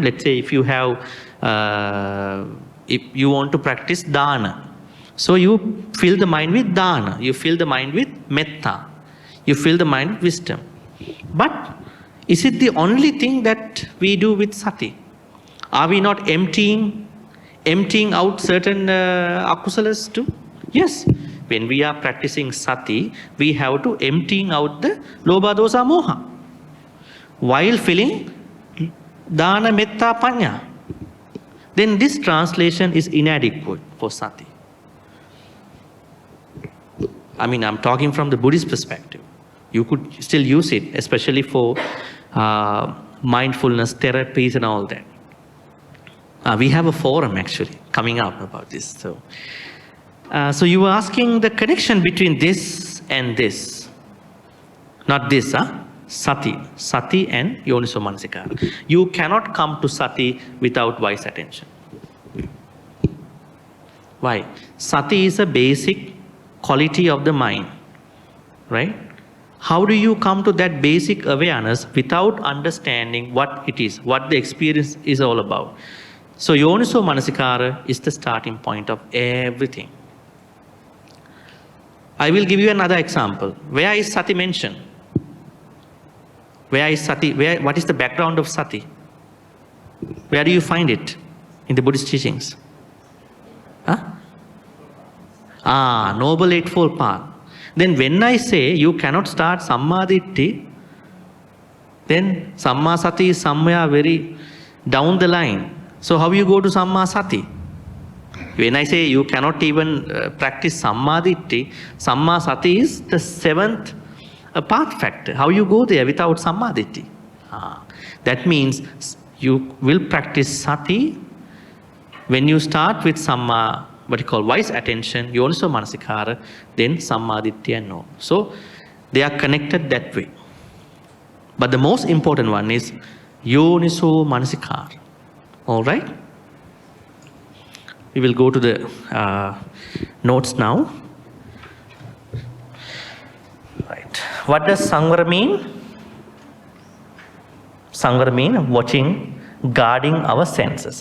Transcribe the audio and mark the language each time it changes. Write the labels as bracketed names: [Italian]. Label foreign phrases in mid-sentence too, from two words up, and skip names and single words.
[English] Let's say if you have, if you want to practice dana, so you fill the mind with dana, you fill the mind with metta, you fill the mind with wisdom. But is it the only thing that we do with sati? Are we not emptying out certain akusalas too? Yes. When we are practicing sati, we have to emptying out the [Pali] lobha, dosa, moha, [English] while filling [Pali] dana, metta, panya. [English] Then this translation is inadequate for sati. I mean, I'm talking from the Buddhist perspective. You could still use it, especially for mindfulness therapies and all that. We have a forum actually coming up about this. So you were asking the connection between this and this. Not this, sati. [Pali] Sati and yoniso manasikara. [English] You cannot come to sati without wise attention. Why? Sati is a basic quality of the mind, right? How do you come to that basic awareness without understanding what it is, what the experience is all about? So [Pali] yoniso manasikara [English] is the starting point of everything. I will give you another example. Where is sati mentioned? Where is sati? What is the background of sati? Where do you find it in the Buddhist teachings? Noble Eightfold Path. Then when I say you cannot start sammaditthi, then [Pali] samma sati [English] is somewhere very down the line. So how you go to [Pali] samma sati? [English] When I say you cannot even practice sammaditthi, [Pali] samma sati [English] is the seventh path factor. How you go there without sammaditthi? That means you will practice sati when you start with samma, what you call wise attention, [Pali] yoniso manasikara, [English] then sammaditthi and no. So they are connected that way. But the most important one is [Pali] yoniso manasikara. [English] All right? We will go to the notes now. Right. What does Samvara mean? Samvara mean watching, guarding our senses.